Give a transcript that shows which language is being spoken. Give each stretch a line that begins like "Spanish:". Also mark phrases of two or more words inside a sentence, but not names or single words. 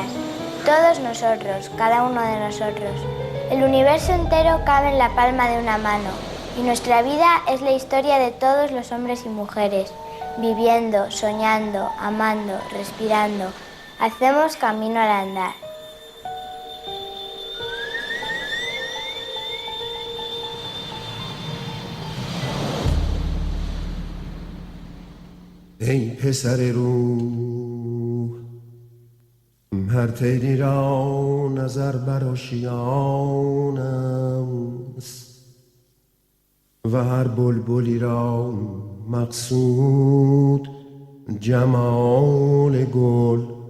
Spanish: Todos nosotros, cada uno de nosotros. El universo entero cabe en la palma de una mano y nuestra vida es la historia de todos los hombres y mujeres, viviendo, soñando, amando, respirando. Hacemos camino al andar.
Persian: ای پسر روح هر طیری را نظر بر آشیانم است و هر بلبلی را مقصود جمال گل